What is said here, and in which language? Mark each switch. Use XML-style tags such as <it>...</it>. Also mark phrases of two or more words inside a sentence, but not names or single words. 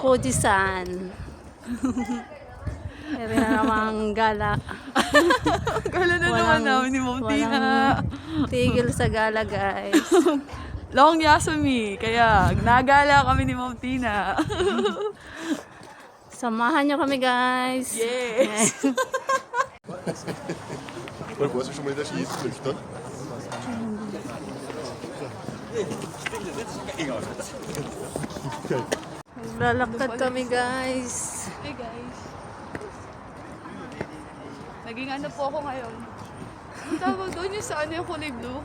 <tl>Fujisan. Meron na namang gala. Gala na naman namin ni Ma'am Tina. Walang tigil sa gala guys. Long Yasumi. Kaya nagala kami ni Ma'am Tina. Samahan nyo kami guys. Yes.</tl> <de>Oder wo hast du schon mal in der Skilifter?</de> <tl>Lalakad kami guys.</tl> <en>Hey guys.</en> <tl>Naging ano po ako ngayon. Ang tawag doon yung sa ano yung kulay blue.</tl>